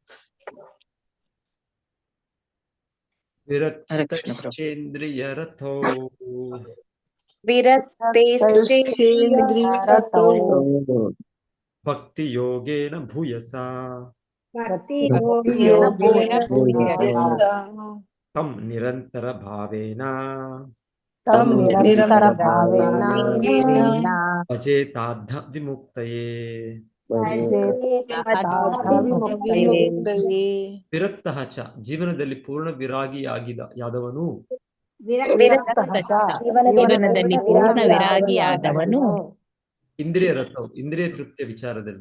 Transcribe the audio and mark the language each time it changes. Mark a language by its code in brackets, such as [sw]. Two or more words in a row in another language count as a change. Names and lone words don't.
[sa] ಭಕ್ತಿ ಯೋಗೇನ ಭೂಯಸ ತಂ ನಿರಂತರ ಭಾವೇನ ತಂ ನಿರಂತರ ಭಾವೇನ ಭಾವೇನ ಭಜೇತಾರ್ಧ ವಿಮುಕ್ತಯೇ ವಿಮುಕ್ತಯೇ ವಿರಕ್ತಃ ಚ [kn] ಜೀವನದಲ್ಲಿ ಪೂರ್ಣ ವಿರಾಗಿಯಾದವನು ಜೀವನದಲ್ಲಿ ಪೂರ್ಣ ವಿರಾಗಿಯಾದವನು ಇಂದ್ರಿಯ ರಥವು ಇಂದ್ರಿಯ ತೃಪ್ತಿಯ ವಿಚಾರದಲ್ಲಿ